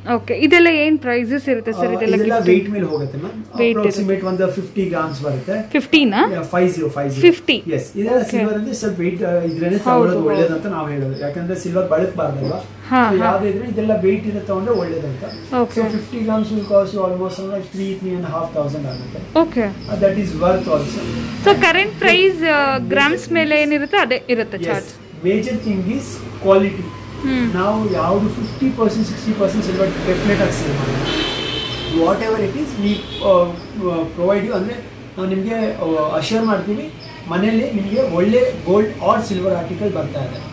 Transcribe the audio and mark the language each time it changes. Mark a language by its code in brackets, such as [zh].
[kn] Okay. ಇದೆಲ್ಲ ಏನ್ prices ಇರುತ್ತೆ ಸರ್? ಇದೆಲ್ಲ weight ಮೇಲೆ ಹೋಗುತ್ತೆ ಮ್ಯಾಮ್. ಅಪ್ರಾಕ್ಸಿಮೇಟ್ ಒಂದು 50 ಗ್ರಾಮ್ಸ್ ಬರುತ್ತೆ. 50 ನಾ? 50. ಎಸ್, ಇದೆಲ್ಲ ಸಿಲ್ವರ್ ಅಂದ್ರೆ ಸ್ವಲ್ಪ weight ಇದ್ರೇನೆ ತಗೊಳ್ಳೋದು ಒಳ್ಳೇದು ಅಂತ ನಾವು ಹೇಳೋದು. ಯಾಕಂದ್ರೆ ಸಿಲ್ವರ್ ಬಳಸಬಾರ್ದಲ್ವಾ, ಯಾವ್ದು ಇದ್ರೆ ಇದೆಲ್ಲ weight ಇರೋ ತಗೊಂಡ್ರೆ ಒಳ್ಳೇದಂತ. [en] so 50 grams will cost you almost like 3,500 [kn] ಆಗುತ್ತೆ. [en] Okay. that is worth also. [kn] So current price grams ಮೇಲೆ ಏನಿರುತ್ತೆ ಅದೇ ಇರುತ್ತೆ charge. [en] Major thing is quality. [kn] ನಾವು ಯಾವುದು 50% 60% ಸಿಲ್ವರ್ ಡೆಫಿನೆಟ್ ಆಗಿ ಸೇಲ್ ಮಾಡೋದು. [en] whatever it is we provide you, [kn] ಅಂದರೆ ನಾವು ನಿಮಗೆ ಅಶ್ಯೂರ್ ಮಾಡ್ತೀವಿ ಮನೆಯಲ್ಲಿ ನಿಮಗೆ ಒಳ್ಳೆ ಗೋಲ್ಡ್ ಆರ್ ಸಿಲ್ವರ್ ಆರ್ಟಿಕಲ್ ಬರ್ತಾ ಇದೆ.